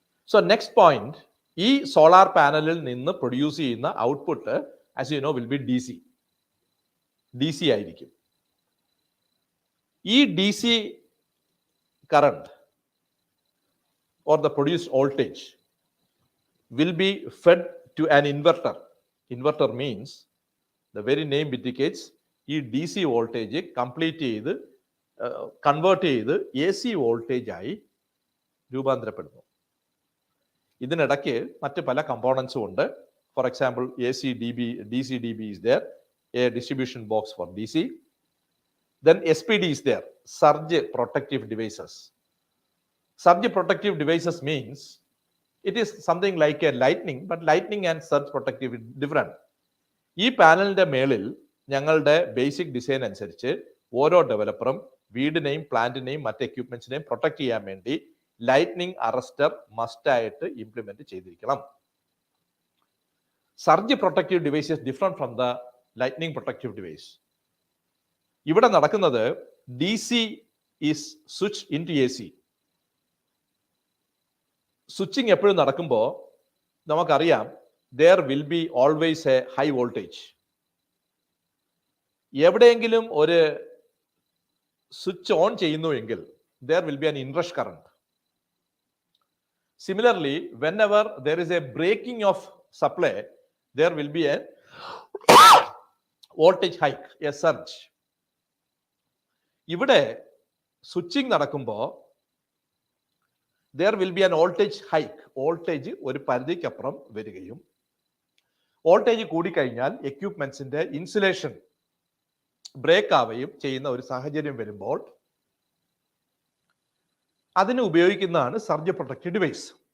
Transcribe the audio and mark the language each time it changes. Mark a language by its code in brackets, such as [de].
[en] So next point, [ml] ഈ solar പാനലിൽ നിന്ന് പ്രൊഡ്യൂസ് ചെയ്യുന്ന output [en] as you know will be DC [ml] ആയിരിക്കും. [en] ഈ DC current or the produced voltage will be fed to an inverter. Inverter means, the very name indicates, [ml] ഈ DC voltage complete ചെയ്ത് convert ചെയ്ത് AC voltage ആയി രൂപാന്തരപ്പെടുന്നു. ഇതിനിടയ്ക്ക് മറ്റ് പല കമ്പോണൻസും ഉണ്ട്. [en] For example DC DB is there, a distribution box for DC. Then SPD is there, surge protective devices. Surge protective devices means it is something like a lightning, but lightning and surge protective is different. [ml] ഈ പാനലിന്റെ മേളിൽ ഞങ്ങളുടെ basic design അനുസരിച്ച് ഓരോ ഡെവലപ്പറും വീടിനെയും പ്ലാന്റിനെയും മറ്റ് എക്യുപ്മെന്റ്സിനെയും protect ചെയ്യാൻ വേണ്ടി lightning arrester മസ്റ്റായിട്ട് implement ചെയ്തിരിക്കണം. [en] Surge protective device is different from the lightning protective device. [ml] ഇവിടെ നടക്കുന്നത് [en] DC is switch into AC. [ml] Switching എപ്പോഴും നടക്കുമ്പോൾ നമുക്കറിയാം [en] there will be always a high voltage. [ml] എവിടെയെങ്കിലും ഒരു സ്വിച്ച് ഓൺ ചെയ്യുന്നുവെങ്കിൽ [en] there will be an inrush current. Similarly, whenever there is a breaking of supply, there will be a voltage hike, a surge. [ml] ഇവിടെ switching നടക്കുമ്പോൾ [en] there will be an voltage hike. [ml] Voltage ഒരു പരിധിക്കപ്പുറം വരികയും voltage കൂടിക്കഴിഞ്ഞാൽ എക്യുപ്മെന്റ്സിന്റെ insulation break ആവുകയും ചെയ്യുന്ന ഒരു സാഹചര്യം വരുമ്പോൾ അതിന് ഉപയോഗിക്കുന്നതാണ് സർജ് പ്രൊട്ടക്റ്റീവ് ഡിവൈസ്.